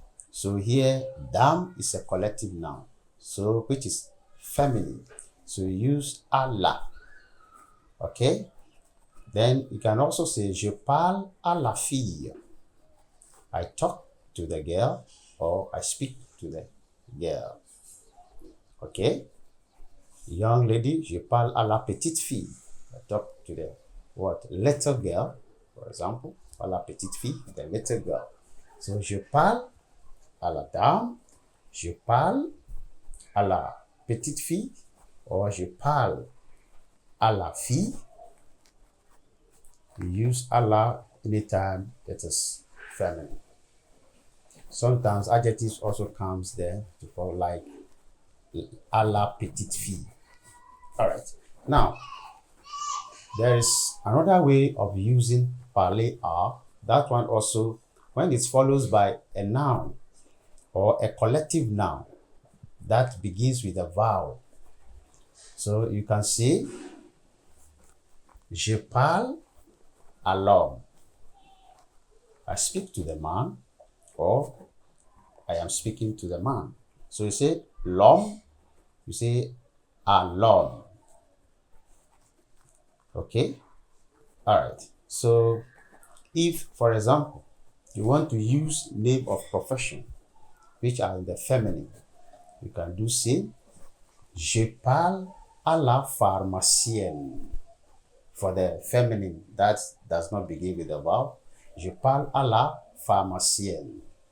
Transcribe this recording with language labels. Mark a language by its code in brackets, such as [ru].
[en] So here, dame is a collective noun, so which is feminine. So you use à la. Okay? Then you can also say [fr] je parle à la fille. [en] I talk to the girl or I speak to the girl. Okay? Young lady, [fr] je parle à la petite fille. [en] I talk to the little girl, for example, [fr] à la petite fille, [en] the little girl. [fr] So je parle à la dame, je parle à la petite fille, or je parle à la fille. [en] You use à la anytime it is feminine. Sometimes adjectives also comes there to call, like à la petite fille. All right. Now, there is another way of using parler à. That one also, when it's followed by a noun or a collective noun that begins with a vowel. So you can say, [fr] je parle à l'homme. [en] I speak to the man, or I am speaking to the man. So you say l'homme, you say à l'homme. Okay? All right. So if, for example, you want to use name of profession, which are in the feminine, you can do say, [fr] je parle à la pharmacienne. [en] For the feminine, that does not begin with a vowel. [fr] Je parle à la pharmacienne.